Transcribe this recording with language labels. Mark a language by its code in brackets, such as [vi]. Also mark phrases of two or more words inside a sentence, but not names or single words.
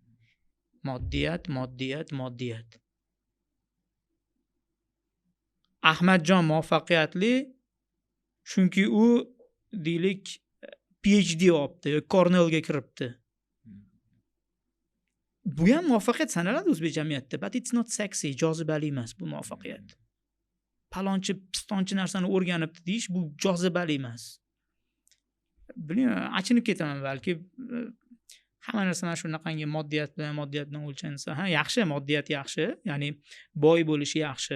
[uz] Moddiyat. Ahmadjon muvaffaqiyatli, chunki u deylik PhD olibdi, Cornellga kiribdi. Bu ham muvaffaqiyat sanaladi o'zbek jamiyatida, [en] but it's not sexy, [uz] jozibali emas bu muvaffaqiyat. Palonchi, pistonchi narsani o'rganibdi deyish bu jozibali emas. Bilmayman, achinib ketaman balki. Hamma narsani shunaqangi moddiyat bilan o'lchansa, yaxshi, moddiyat yaxshi, ya'ni boy bo'lish yaxshi.